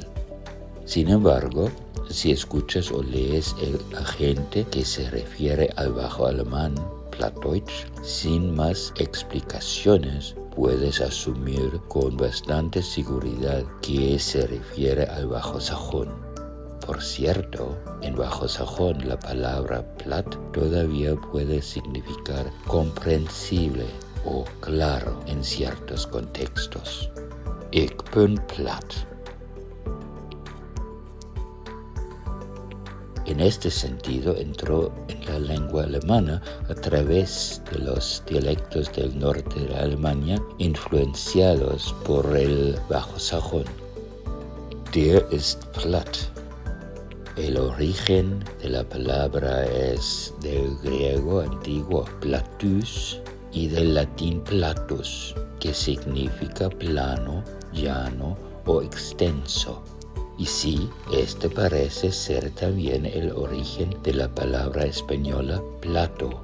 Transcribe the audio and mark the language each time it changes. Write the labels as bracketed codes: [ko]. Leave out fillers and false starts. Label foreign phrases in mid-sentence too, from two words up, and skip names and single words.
[es] Sin embargo, si escuchas o lees el agente que se refiere al bajo alemán, Plattdeutsch, sin más explicaciones, puedes asumir con bastante seguridad que se refiere al bajo sajón. Por cierto, en bajo sajón la palabra Platt todavía puede significar comprensible o claro en ciertos contextos. [de] Ich bin platt. [es] En este sentido, entró en la lengua alemana a través de los dialectos del norte de Alemania influenciados por el bajo sajón. [de] Der ist platt. [es] El origen de la palabra es del griego antiguo platus y del latín platus, que significa plano, llano o extenso. Y sí, este parece ser también el origen de la palabra española plato.